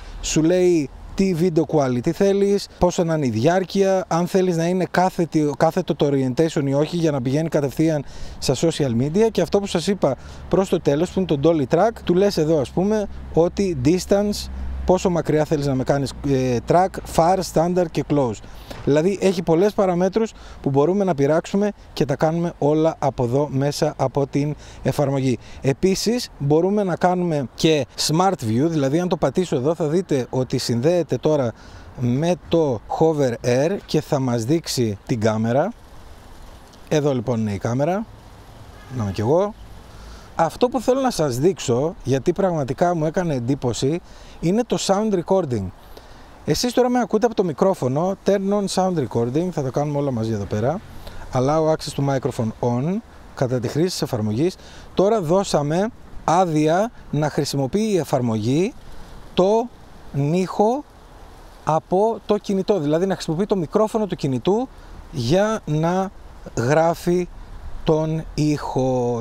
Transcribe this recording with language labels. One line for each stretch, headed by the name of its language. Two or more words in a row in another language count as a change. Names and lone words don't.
Greek: Σου λέει τι
English: video quality
Greek: θέλεις, πόσο να είναι η διάρκεια, αν θέλεις να είναι κάθετο το orientation ή όχι για να πηγαίνει κατευθείαν στα
English: social media,
Greek: και αυτό που σας είπα προς το τέλος που είναι το
English: dolly track,
Greek: του λες εδώ ας πούμε ότι distance, πόσο μακριά θέλεις να με κάνεις track,
English: far, standard
Greek: και close. Δηλαδή έχει πολλές παραμέτρους που μπορούμε να πειράξουμε και τα κάνουμε όλα από εδώ μέσα από την εφαρμογή. Επίσης μπορούμε να κάνουμε και
English: smart view,
Greek: δηλαδή αν το πατήσω εδώ θα δείτε ότι συνδέεται τώρα με το Hover Air και θα μας δείξει την κάμερα. Εδώ λοιπόν είναι η κάμερα, να είμαι κι εγώ. Αυτό που θέλω να σας δείξω, γιατί πραγματικά μου έκανε εντύπωση, είναι το
English: sound recording.
Greek: Εσείς τώρα με ακούτε από το μικρόφωνο,
English: turn on sound recording,
Greek: θα το κάνουμε όλα μαζί εδώ πέρα.
English: Allow access to microphone on,
Greek: κατά τη χρήση της εφαρμογής. Τώρα δώσαμε άδεια να χρησιμοποιεί η εφαρμογή το ήχο από το κινητό, δηλαδή να χρησιμοποιεί το μικρόφωνο του κινητού για να γράφει τον ήχο.